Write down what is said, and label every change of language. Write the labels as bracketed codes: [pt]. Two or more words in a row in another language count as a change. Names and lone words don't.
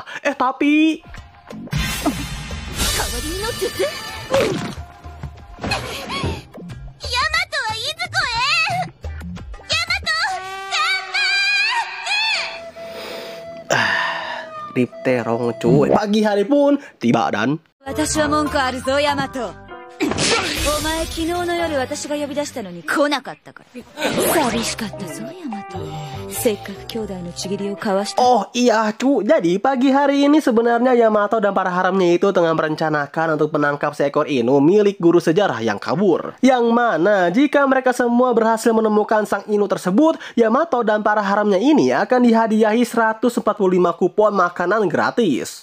[id] Tapi Ripterong cuy. Pagi hari pun tiba dan [ja] 私は文句あるぞ、Yamato. お前昨日の夜私が呼び出したのに来なかったから. 寂しかったぞ、Yamato。せっかく兄弟の契りを交わした. [id] Oh iya cu, jadi pagi hari ini sebenarnya Yamato dan para haramnya itu tengah merencanakan untuk menangkap seekor Inu milik guru sejarah yang kabur. Yang mana jika mereka semua berhasil menemukan sang Inu tersebut, Yamato dan para haramnya ini akan dihadiahi 145 kupon makanan gratis.